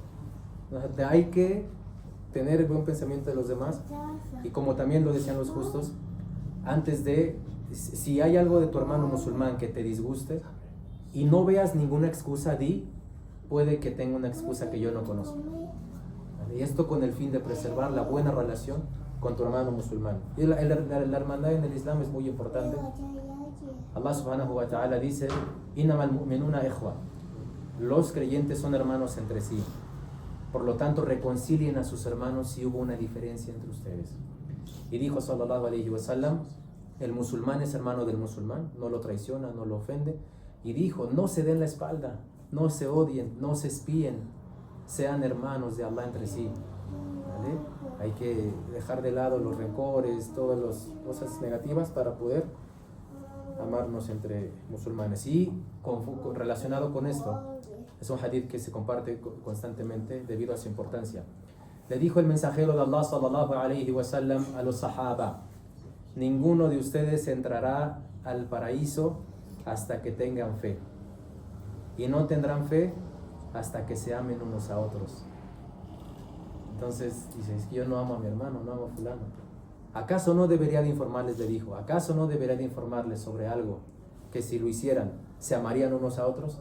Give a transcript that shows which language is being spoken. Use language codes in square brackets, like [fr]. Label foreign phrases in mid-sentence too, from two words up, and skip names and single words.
[es] Hay que tener el buen pensamiento de los demás, y como también lo decían los justos, antes de, si hay algo de tu hermano musulmán que te disguste y no veas ninguna excusa, puede que tenga una excusa que yo no conozco. Y esto con el fin de preservar la buena relación con tu hermano musulmán. Y la hermandad en el Islam es muy importante. [ar] الله سبحانه وتعالى dice: إنما المؤمنون إخوة. [es] Los creyentes son hermanos entre sí. Por lo tanto, reconcilien a sus hermanos si hubo una diferencia entre ustedes. Y dijo [ar] صلى الله عليه وسلم: [es] el musulmán es hermano del musulmán, no lo traiciona, no lo ofende. Y dijo: no se den la espalda, no se odien, no se espíen, sean hermanos de Allah entre sí. ¿Vale? Hay que dejar de lado los rencores, todas las cosas negativas para poder amarnos entre musulmanes. Y relacionado con esto, es un hadith que se comparte constantemente debido a su importancia. Le dijo el mensajero de Allah [ar] صلى الله عليه وسلم [es] a los sahaba: ninguno de ustedes entrará al paraíso hasta que tengan fe, y no tendrán fe hasta que se amen unos a otros. Entonces dice: es que yo no amo a mi hermano, no amo a fulano. ¿Acaso no debería de informarles? Le dijo: ¿acaso no debería de informarles sobre algo que si lo hicieran se amarían unos a otros?